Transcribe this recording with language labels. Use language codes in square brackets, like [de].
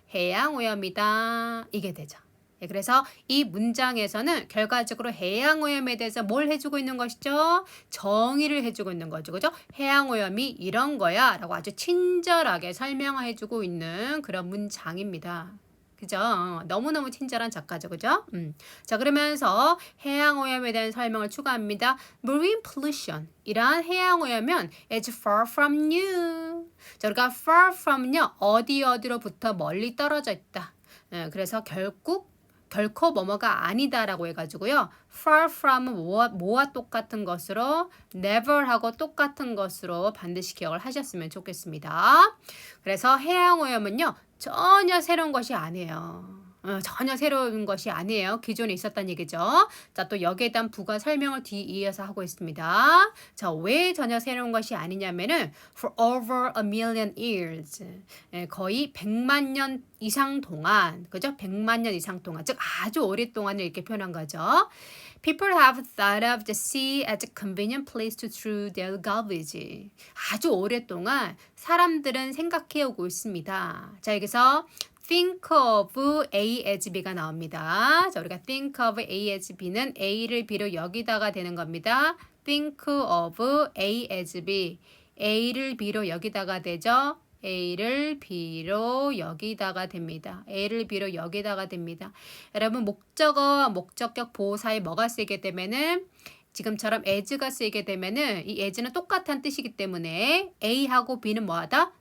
[ko] 해양 오염이다. 이게 되죠. 예, 그래서 이 문장에서는 결과적으로 해양 오염에 대해서 뭘 해주고 있는 것이죠? 정의를 해주고 있는 거죠. 그죠? 해양 오염이 이런 거야 라고 아주 친절하게 설명해주고 있는 그런 문장입니다. 그죠? 너무너무 친절한 작가죠. 그죠? 자, 그러면서 해양 오염에 대한 설명을 추가합니다. [en] Marine pollution. [ko] 이러한 해양 오염은 [en] is far from you. [ko] 자, 우리가 far from은요, 어디로부터 멀리 떨어져 있다. 그래서 결국 결코 뭐뭐가 아니다라고 해가지고요. [en] far from [ko] 뭐와 똑같은 것으로 never하고 똑같은 것으로 반드시 기억을 하셨으면 좋겠습니다. 그래서 해양오염은요. 전혀 새로운 것이 아니에요. 전혀 새로운 것이 아니에요. 기존에 있었다는 얘기죠. 자, 또 여기에 대한 부가 설명을 이어서 하고 있습니다. 자, 왜 전혀 새로운 것이 아니냐면은 [en] for over a million years. [ko] 거의 100만 년 이상 동안, 그죠? 100만 년 이상 동안, 즉 아주 오랫동안을 이렇게 표현한 거죠. [en] People have thought of the sea as a convenient place to throw their garbage. [ko] 아주 오랫동안 사람들은 생각해오고 있습니다. 자, 여기서 [en] think of A as B [ko] 가 나옵니다. 자, 우리가 [en] think of A as B [ko] 는 A를 B로 여기다가 되는 겁니다. [en] think of A as B. [ko] A를 B로 여기다가 되죠. A를 B로 여기다가 됩니다. A를 B로 여기다가 됩니다. 여러분 목적어, 목적격 보호사에 뭐가 쓰이게 되면은 지금처럼 as가 쓰이게 되면은 이 as는 똑같은 뜻이기 때문에 A하고 B는 뭐하다?